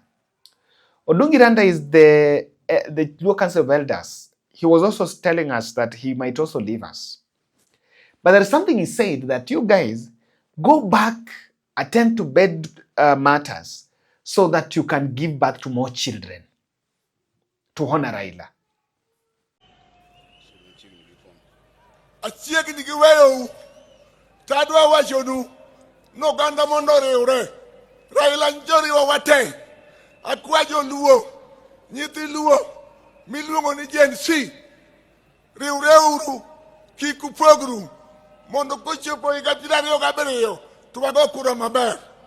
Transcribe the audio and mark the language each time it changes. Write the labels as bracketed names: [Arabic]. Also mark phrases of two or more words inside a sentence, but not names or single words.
[English] Odungiranda is the Luo Council of Elders. He was also telling us that he might also leave us. But there is something he said that you guys go back, attend to bed matters so that you can give birth to more children to honor Raila. [Luo (Kenya and Tanzania)] Achiegi ni giweyo tadwa wachonu no ganda mondo riwre Raila njori wate akwajo Luo nyithi Luo miluongo ni Gen Z riwre uru kiku program mondo kochopo higa 27 to wago kura maber.